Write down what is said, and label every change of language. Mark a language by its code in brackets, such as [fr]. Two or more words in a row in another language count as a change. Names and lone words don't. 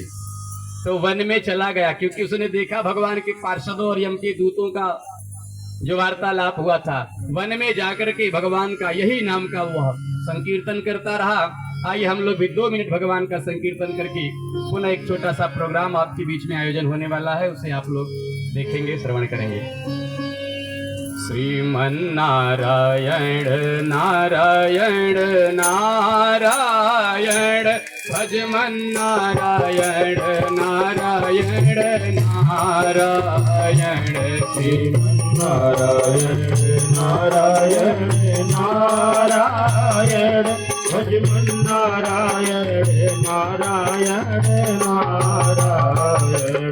[hi] तो वन में चला गया, क्योंकि उसने देखा भगवान के पार्षदों और यम के दूतों का जो वार्तालाप हुआ था। वन में जाकर के भगवान का यही नाम का वह संकीर्तन करता रहा। आइए हम लोग भी 2 मिनट भगवान का संकीर्तन करके पुनः एक छोटा सा प्रोग्राम आपके बीच में आयोजन होने वाला है, उसे आप लोग देखेंगे, श्रवण करेंगे। श्रीमन्नारायण नारायण नारायण भजमन नारायण नारायण नारायण। श्रीमन्नारायण नारायण नारायण भजमन नारायण नारायण नारायण।